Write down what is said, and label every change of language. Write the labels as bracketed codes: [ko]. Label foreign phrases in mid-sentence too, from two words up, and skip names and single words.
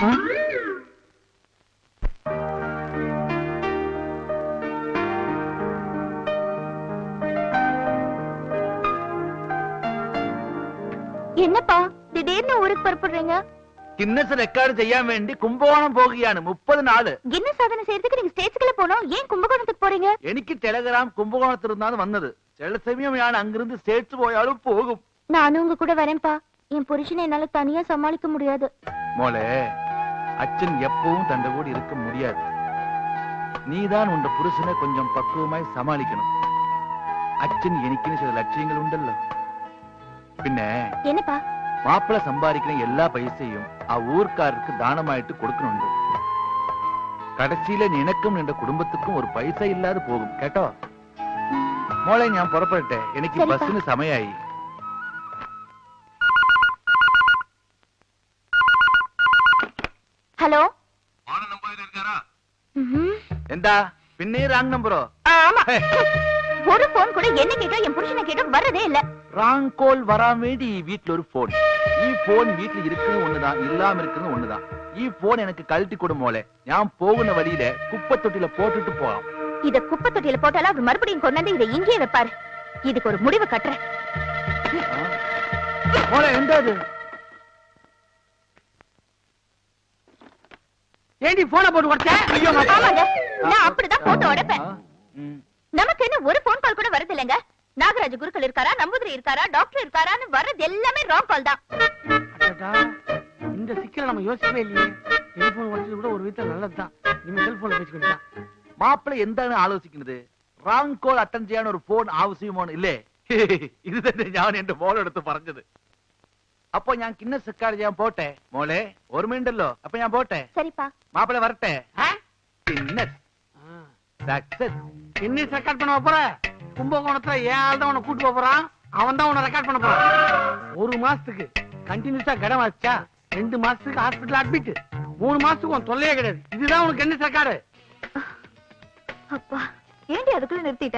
[ta] என்னப்பா திடீர்னு ஊருக்கு புறப்படுறீங்க? கின்னஸ் ரெக்கார்டு செய்யாம வேண்டி கும்பகோணம் போகியானு 30 நாள். கின்னஸ் சாதனை செய்யறதுக்கு நீங்க ஸ்டேட்ஸ்க்குள்ள போனோம், ஏன் கும்பகோணத்துக்கு போறீங்க? [ml] എനിക്ക് ടെലഗ്രാം കുംഭകോണത്തിൽ [ta] இருந்தாலும் வந்தது. சில சமயம் ഞാൻ அங்கிருந்து ஸ்டேட்ஸ் போயாலும் போகும். நானும் உங்க கூட வரேன்ப்பா. என் புருஷனை என்னால தனியா சமாளிக்க முடியாது. മോളെ, அச்சன் எப்பவும் தண்ட கூட இருக்க முடியாது. நீதான் உண்ட புருஷனை கொஞ்சம் பக்குவமாய் சமாளிக்கணும். [ml] அச்சன் എനിക്കിന് ചില ലക്ഷ്യങ്ങൾ ഉണ്ടല്ലോ. പിന്നെ [ta] என்னப்பா? மாப்பிள சம்பாதிக்கிற எல்லா பைசையும் ஊர்க்காரருக்கு தானமாயிட்டு கொடுக்கணுண்டு. கடைசியில நினைக்கும் என்ற குடும்பத்துக்கும் ஒரு பைசா இல்லாது போகும். [ml] கேட்டோ മോളെ, ഞാൻ പുറപ്പെടട്ടെ. എനിക്ക് ബസ്സിന് സമയമായി. [ta] ஹலோ, [ml] എന്താ പിന്നെ [en] wrong number? [ta] ஆமா. ஒரு போன் கூட என்ன கேட்டோ என் புருஷனை கேட்டோ வரதே இல்ல. [en] wrong call [ta] வராம வேண்டி வீட்டுல ஒரு போன். போன் வீட்டுல இருக்குன்னு ஒண்ணுதான், இல்லாம இருக்குன்னு ஒண்ணுதான். போன் எனக்கு கழட்டி கொடு மோளே. [ml] ഞാൻ പോകുന്ന [ta] வழியில குப்பை தொட்டில போட்டுட்டு போலாம். இத குப்பை தொட்டியில போட்டாலும் அவர் மறுபடியும் கொண்டாந்து இதை இங்கே வைப்பாரு. இதுக்கு ஒரு முடிவு கட்டுறேன். [ml] മോളേ, എന്താത്? [ta] ஏண்டி போனை போட்டு உடைச்ச? ஆமாங்க, நான் அப்படிதான் போட்டு உடைப்பேன். நமக்கு என்ன ஒரு [en] phone call [ta] கூட வரது இல்லைங்க. நாகராஜ குருக்கள் இருக்காரா, நம்பூதிரி இருக்காரா, டாக்டர் இருக்காரான்னு வர்றது எல்லாமே [en] wrong call [ta] தான். இந்த சிக்கலை நம்ம யோசிக்கவே இல்லையே. டெலிபோன் உடைச்சது கூட ஒரு விதத்துல நல்லதுதான். இனிமே செல்போன்ல பேசிக்கிட்டா [ml] മാപ്പിള എന്താണ് ആലോചിക്കുന്നത്? [en] wrong call attend [ml] ചെയ്യാൻ ഒരു ഫോൺ ആവശ്യമോ ഇല്ലേ? ഇത് തന്നെ ഞാൻ എന്റെ മോളെടുത്ത് പറഞ്ഞത്. അപ്പൊ ഞാൻ കിന്നസ് റെക്കോർഡ് ചെയ്യാൻ പോട്ടെ മോളെ, ഓർമ്മയുണ്ടല്ലോ? അപ്പൊ ഞാൻ പോട്ടെ. [ta] சரிப்பா. [ml] മാപ്പിള വരട്ടെ. കിന്നസ് സക്സസ്. [ta] கின்னஸ் ரெக்கார்ட் பண்ண போற? கும்பகோணத்துல ஏன் ஆள் தான் உன்னை கூட்டு போறான். அவன் தான் உன்னை ரெக்கார்ட் பண்ண போறான். 1 மாசத்துக்கு கண்டினியூஸா கடன் வச்சா 2 மாசத்துக்கு [en] hospital admit, [ta] 3 மாசத்துக்கு உன் தொல்லையே கிடையாது. இதுதான் உனக்கு கின்னஸ் ரெக்கார்டு. அப்பா, ஏண்டி அதுக்குள்ள நிறுத்திட்ட?